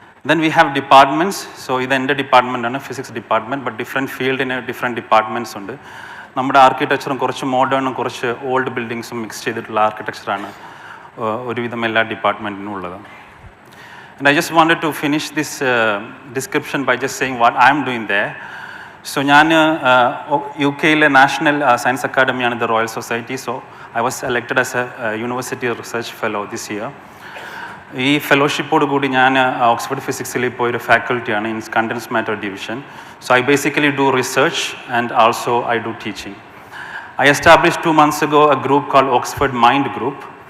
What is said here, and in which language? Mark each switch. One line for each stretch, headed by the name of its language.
English: Then we have departments.
Malayalam: So ഇത് എൻ്റെ ഡിപ്പാർട്ട്മെൻറ്റാണ്, physics department. But different ഫീൽഡിന് ഡിഫറെൻറ്റ് ഡിപ്പാർട്ട്മെൻറ്റ്സ് ഉണ്ട്. നമ്മുടെ ആർക്കിടെക്ചറും കുറച്ച് മോഡേണും കുറച്ച് ഓൾഡ് ബിൽഡിങ്സും മിക്സ് ചെയ്തിട്ടുള്ള ആർക്കിടെക്ചറാണ് ഒരുവിധം എല്ലാ ഡിപ്പാർട്ട്മെൻറ്റിനും ഉള്ളത്.
English: And I just wanted to finish this description by just saying what I'm doing there.
Malayalam: So ഞാൻ UK-ലെ national science അക്കാഡമിയാണ് the royal society.
English: So I was elected as a university research fellow this year.
Malayalam: ഈ ഫെലോഷിപ്പോട് കൂടി ഞാൻ Oxford ഫിസിക്സിൽ ഇപ്പോൾ ഒരു ഫാക്കൽറ്റിയാണ്
English: In condensed matter division. So I basically do research and also I do teaching. I established 2 months ago a group called Oxford Mind Group.